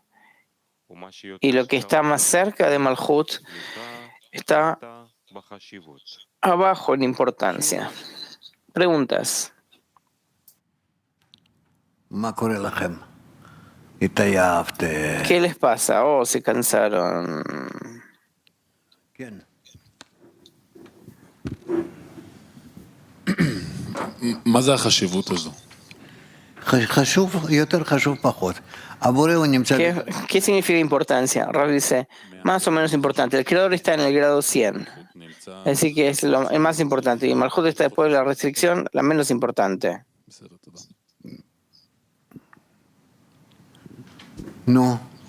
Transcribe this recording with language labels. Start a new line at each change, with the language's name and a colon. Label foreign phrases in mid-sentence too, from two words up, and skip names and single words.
Spanish: Y lo que está más cerca de Malhut está abajo en importancia. Preguntas. ¿Qué les pasa? Oh, se cansaron.
Hebrew: מה זה החשיבות הזו?
Spanish: ¿Qué significa importancia? Rav dice, más o menos importante. El creador está en el grado 100. Así que es el más importante. Y Malhut está después de la restricción, la menos importante. No.